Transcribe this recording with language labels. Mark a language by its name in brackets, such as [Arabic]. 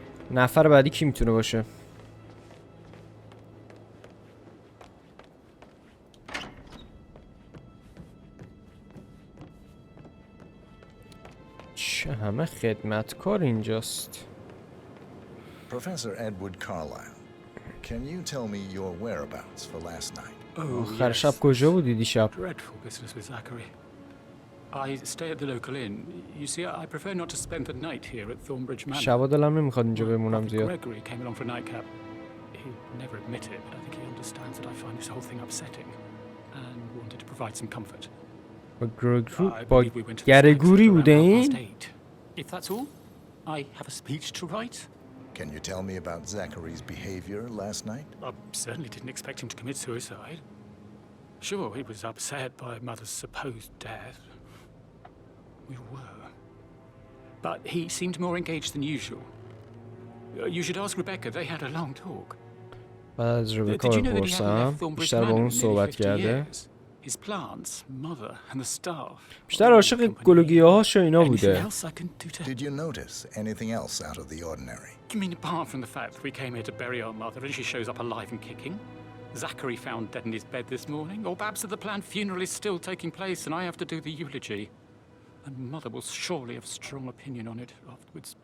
[Persian] نفر بعدی کی میتونه باشه؟ چه همه خدمتکار اینجاست. [English] Professor Edward Carlyle, can you tell me your whereabouts for last night? [Persian] آخر شب کجا بودی دیشب؟ [English] Dreadful business with Zachary. I stay at the local inn. You see, I prefer not to spend the night here at Thornbridge Manor. [Persian] شبا دلم نمیخواد اینجا بمونم [English] Brother [Persian] زیاد. [English] Gregory came along for a nightcap. He'd never admit it, but I think he understands that I find this whole thing upsetting and wanted to provide some comfort. [Persian] با گرگوری بوده این؟ [English] If that's all, I have a speech to write. Can you tell me about Zachary's behavior last night? I certainly didn't expect him to commit suicide. Sure, he was upset by Mother's supposed death. We were. But he seemed more engaged than usual. You should ask Rebecca, they had a long talk. [Persian] بعد از ربکا بپرسم بیشتر با اون صحبت کرده. [English] His plants, mother, and the staff. [Persian] بیشتر عاشق گل و گیاهاش و اینا بوده. [English] Did you notice anything else out of the ordinary? You mean apart from the fact that we came here to bury our mother and she shows up alive and kicking? Zachary found dead in his bed this morning? Or perhaps that the planned funeral is still taking place and I have to do the eulogy? And mother will surely have strong opinion on it afterwards.